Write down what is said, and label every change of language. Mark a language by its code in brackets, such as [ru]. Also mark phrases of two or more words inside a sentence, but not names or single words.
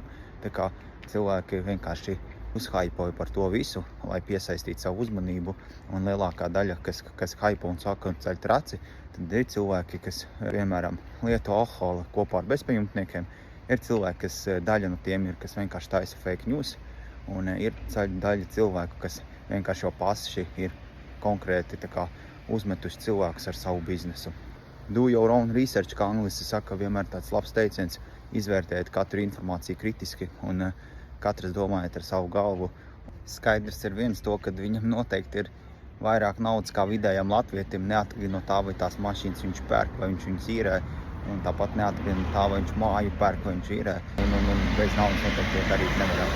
[lv] Tā kā cilvēki vienkārši uzhaipoja par to visu, lai piesaistītu savu uzmanību, un lielākā daļa, kas haipo un saka un ceļ traci, tad ir cilvēki, kas, piemēram, lieto alkoholu kopā ar bezpajumtniekiem, ir cilvēki, kas daļa no tiem ir, kas vienkārši taisa [en] fake news, [lv] un ir daļa cilvēku, kas vienkārši jau paši ir konkrēti uzmetuši cilvēkus ar savu biznesu. [en] Do your own research, [lv] kā angliski saka, vienmēr tāds labs teiciens, izvērtēt katru informāciju kritiski un katrs domājot ar savu galvu. Skaidrs ir viens to, ka viņam noteikti ir vairāk naudas kā vidējam latvietim, neatkarīgi no tā, vai tās mašīnas viņš pērk, vai viņš viņus īrē, un tāpat neatkarīgi no tā, vai viņš māju pērk, vai viņš īrē, un bez naudas noteikti darīt nevaram.